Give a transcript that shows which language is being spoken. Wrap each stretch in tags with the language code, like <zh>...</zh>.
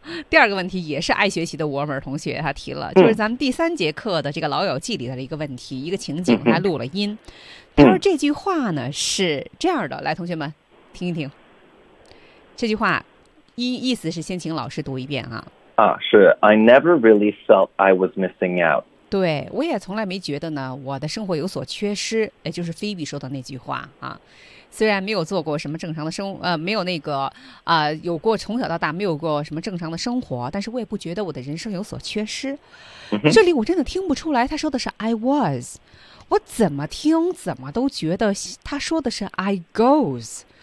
<zh>第二个问题也是爱学习的 Warmer 同学他提了，就是咱们第三节课的这个老友记里的一个问题，一个情景，他录了音。他说这句话呢是这样的，来同学们听一听这句话，意思是先请老师读一遍啊。啊，是</zh> <en>I never really felt I was missing out。</en> <zh>对，我也从来没觉得呢我的生活有所缺失，也就是菲比说的那句话啊。虽然没有做过什么正常的生没有那个有过从小到大没有过什么正常的生活，但是我也不觉得我的人生有所缺失。这里我真的听不出来他说的是 I was， 我怎么听怎么都觉得他说的是 I goes。</zh>